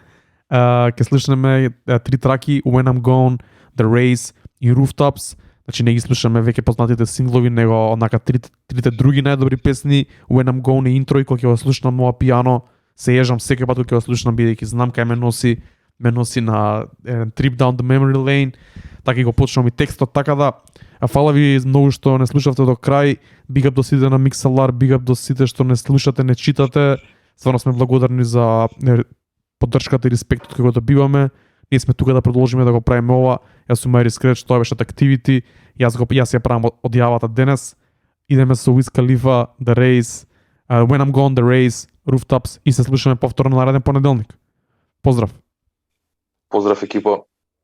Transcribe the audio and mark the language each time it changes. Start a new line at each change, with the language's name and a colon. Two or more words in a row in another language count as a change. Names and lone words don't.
Macedonian: Ќе слушнеме 3 траки, When I'm Gone, The Race и Rooftops. Значи не ги слушаме веќе познатите синглови, него онака трите други најдобри песни, When I'm Gone и интро, и кога ќе го слушнам ова пијано, се ежам секој пат кога ќе го слушнам, бидејќи знам кај ме носи на
English: trip down the memory lane,
Macedonian: така и го почнам и текстот, така да фала ви многу што не слушавте до крај.
English: Big up
Macedonian: до сите на Mixlr,
English: big up
Macedonian: до сите што не слушате, не читате. Стварно сме благодарни за поддршката и респектот кој го добиваме. Ние сме тука да продолжиме да го правиме ова. Јас сум Мари Скреч, тоа беше Activity. Јас ја правам одјавата денес. Идеме со Wiz Khalifa, The Race, When I'm Gone, The Race, Rooftops и се слушаме повторно нареден понеделник. Поздрав! Поздрав екипа!